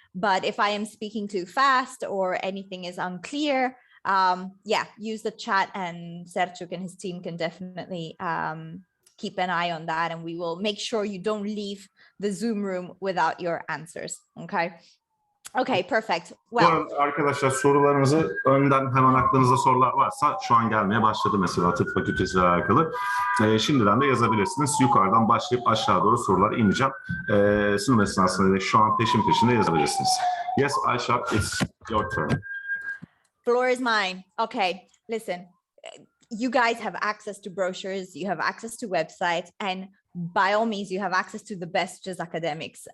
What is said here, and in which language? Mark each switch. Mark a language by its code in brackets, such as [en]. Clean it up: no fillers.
[en] But if I am speaking too fast or anything is unclear, yeah, use the chat, and Sergio and his team can definitely keep an eye on that, and we will make sure you don't leave the Zoom room without your answers. Okay. Okay, perfect. [tr] Bu [en] Well, [tr] arada arkadaşlar, sorularınızı önden hemen aklınızda sorular varsa şu an gelmeye başladı mesela tıp fakültesiyle alakalı. Şimdiden de yazabilirsiniz. Yukarıdan başlayıp aşağı doğru sorular ineceğim. Sunum esnasında şu an peşin peşine yazabilirsiniz. [en] Yes, Aishah, it's your turn. floor is mine. Okay, listen, you guys have access to brochures, you have access to websites, and by all means, you have access to the best, which is Academix.